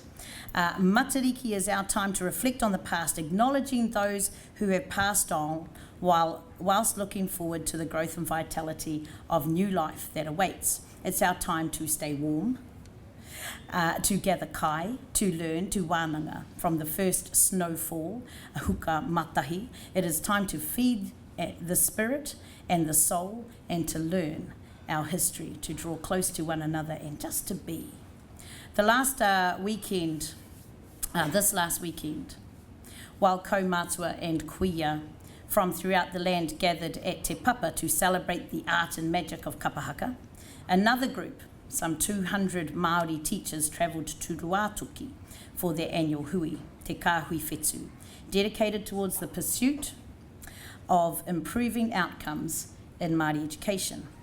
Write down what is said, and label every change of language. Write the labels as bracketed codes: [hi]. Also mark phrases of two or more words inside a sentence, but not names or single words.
[en] Matariki is our time to reflect on the past, acknowledging those who have passed on whilst looking forward to the growth and vitality of new life that awaits. It's our time to stay warm, to gather kai, to learn, to wānanga from the first snowfall, [mi] huka matahi. [en] It is time to feed the spirit and the soul and to learn our history, to draw close to one another and just to be. This last weekend, while kaumātua and kuia from throughout the land gathered at Te Papa to celebrate the art and magic of kapahaka, another group, some 200 Māori teachers, travelled to Ruatoki for their annual hui, Te Kāhui Whetū, dedicated towards the pursuit of improving outcomes in Māori education.